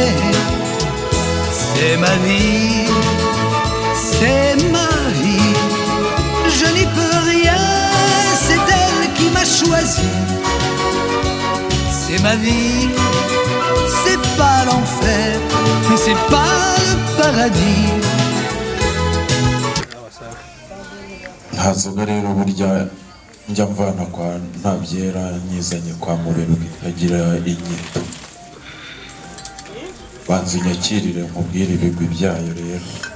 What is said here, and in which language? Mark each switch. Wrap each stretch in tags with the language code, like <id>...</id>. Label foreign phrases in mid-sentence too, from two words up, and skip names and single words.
<fr>C'est ma vie, c'est ma vie. Je n'y peux rien, c'est elle qui m'a choisi. C'est ma vie, c'est pas l'enfer, mais c'est pas le paradis.</fr> <rw>nta nzoga rero burya njya mvana kwa Ntabyera nyizanye kwa Muberuka ikagira inyito. Banza unyakirire nkubwire ibigwi byayo rero.</rw>